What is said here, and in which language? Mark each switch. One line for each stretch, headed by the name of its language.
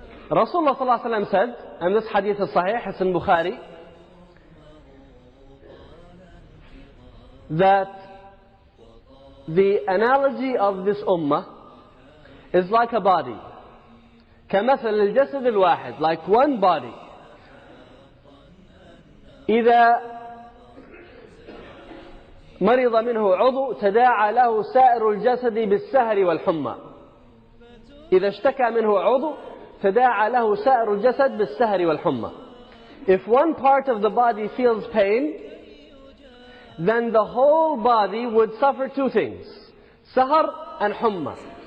English: Rasulullah sallallahu alayhi wa sallam said, and this hadith is sahih, it's in Bukhari, that the analogy of this Ummah is like a body.
Arabic: كَمَثَلِ الْجَسَدِ الْوَاحِدِ,
English: like one body.
Arabic: إِذَا مرض منه عضو تداعى له سائر الجسد بالسهر والحمى. إذا اشتكى منه عضو تداعى له سائر الجسد بالسهر والحمى.
English: If one part of the body feels pain, then the whole body would suffer two things: sahar and humma.